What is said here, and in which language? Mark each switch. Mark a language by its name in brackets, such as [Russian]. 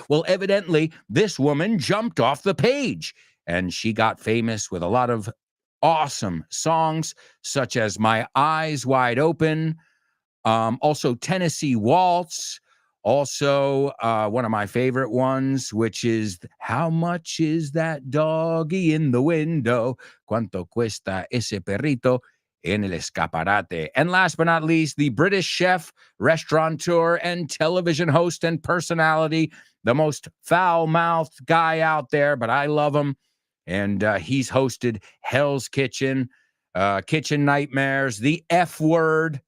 [English] Well, evidently, this woman jumped off the page, and she got famous with a lot of awesome songs, such as My Eyes Wide Open, also Tennessee Waltz, also one of my favorite ones, which is How Much Is That Doggy in the Window? [Spanish] ¿Cuánto cuesta ese perrito en el escaparate? [English] And last but not least, the British chef, restaurateur, and television host and personality, the most foul-mouthed guy out there, but I love him. And he's hosted Hell's Kitchen, Kitchen Nightmares, the F Word.